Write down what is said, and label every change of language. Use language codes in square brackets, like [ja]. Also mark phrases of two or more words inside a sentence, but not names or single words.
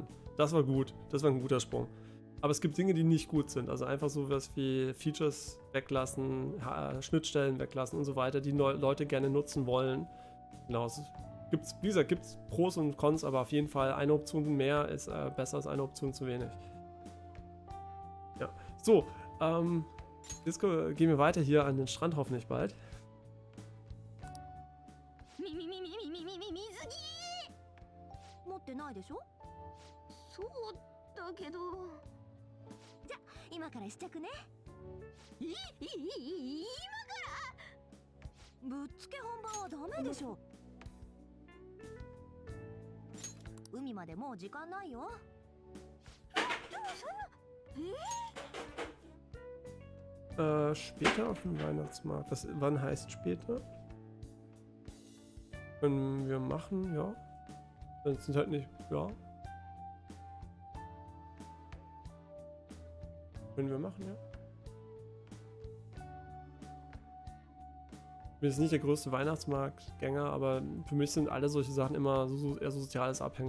[de] Das war gut, das war ein guter Sprung. Aber es gibt Dinge, die nicht gut sind, also einfach so was wie Features weglassen, Schnittstellen weglassen und so weiter, die Leute gerne nutzen wollen. Genau, wie gesagt, gibt es Pros und Cons, aber auf jeden Fall eine Option mehr ist besser als eine Option zu wenig. Ja, so, jetzt gehen wir weiter hier an den Strand hoffentlich bald. [ja] 持ってないでしょ。そうだけど。じゃ今から試着ね。今からぶっつけ本番はダメでしょ。海までもう時間ないよ。でもそんな。 [de] Später auf dem Weihnachtsmarkt. Wann heißt später? Können wir machen, ja. Das sind halt nicht, ja. Können wir machen, ja. Ich bin jetzt nicht der größte Weihnachtsmarktgänger, aber für mich sind alle solche Sachen immer eher so soziales abhängig.